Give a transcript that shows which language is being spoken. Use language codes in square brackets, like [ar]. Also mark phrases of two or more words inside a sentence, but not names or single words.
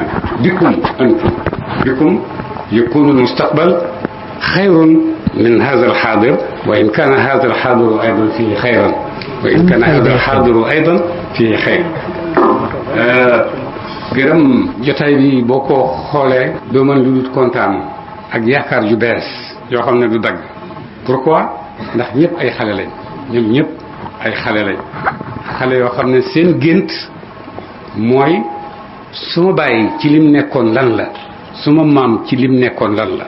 [ar] بكم أنتم يكون المستقبل خير من هذا الحاضر، وإن كان هذا الحاضر أيضا فيه خيرا، وإن كان هذا الحاضر أيضا فيه خير. [wo] gërëm jotaay bi boo ko xoolee doo mën lu dul kontaan ak yaakaar ju bees yoo xam ne du dagg. pourquoi? ndax ñëpp ay xale lañ, ñoom ñëpp ay xale lañ, xale yoo xam ne seen gént mooy suma bàyyi ci lim nekkoon lan la, suma maam ci lim nekkoon lan la.